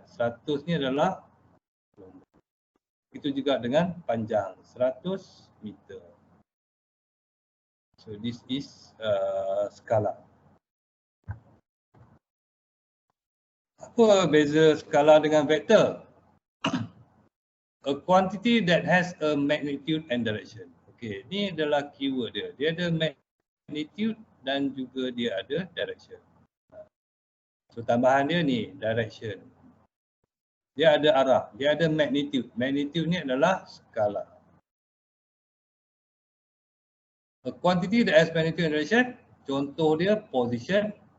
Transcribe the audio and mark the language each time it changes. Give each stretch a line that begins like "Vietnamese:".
Malay: 100 ni adalah nombor. Itu juga dengan panjang 100 meter.
English: So this is skala.
Malay: Apa beza skala dengan vektor?
English: A quantity that has a magnitude and direction.
Malay: Okey, ni adalah keyword dia. Dia ada magnitude dan juga dia ada direction. So tambahan dia ni direction. Dia ada arah, dia ada magnitude. Magnitude ni adalah skala.
English: A quantity that has magnitude and direction,
Malay: contoh dia
English: position.